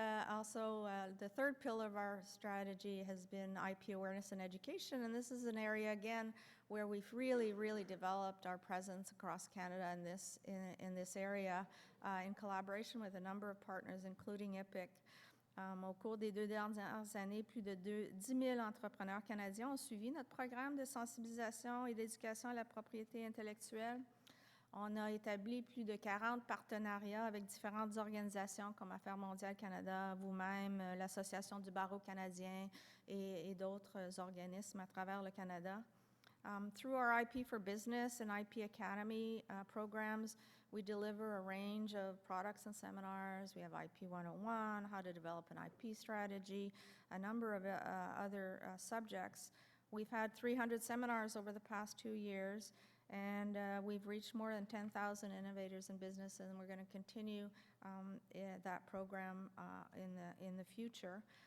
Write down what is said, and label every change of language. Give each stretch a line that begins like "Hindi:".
English: Also, the third pillar of our strategy has been IP awareness and education, and this is an area, again, where we've really developed our presence across Canada in this area in collaboration with a number of partners, including IPIC.
French: Au cours des 2 dernières années, plus de 10 000 entrepreneurs canadiens ont suivi notre programme de sensibilisation et d'éducation à la propriété intellectuelle. On a établi plus de 40 partenariats avec différentes organisations comme Affaires mondiales Canada, vous-même, l'Association du barreau canadien et d'autres organismes à travers le Canada.
English: Through our IP for Business and IP Academy programs, we deliver a range of products and seminars. We have IP 101, how to develop an IP strategy, a number of other subjects. We've had 300 seminars over the past 2 years, and we've reached more than 10,000 innovators in business, and we're going to continue that program in the future.